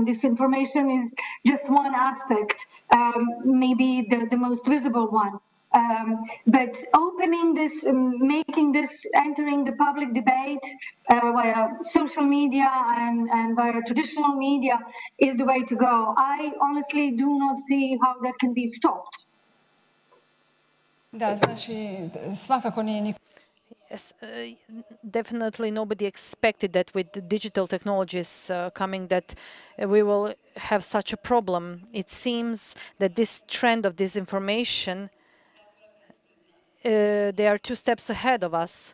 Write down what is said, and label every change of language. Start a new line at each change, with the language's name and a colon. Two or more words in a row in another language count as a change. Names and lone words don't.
English: Disinformation is just one aspect, maybe the most visible one. But opening this, making this, entering the public debate via social media and via traditional media is the way to go. I honestly do not see how that can be stopped.
Serbian: Da, znači svakako nije niko.
English: Yes, definitely nobody expected that with the digital technologies coming that we will have such a problem. It seems that this trend of disinformation, they are 2 steps ahead of us.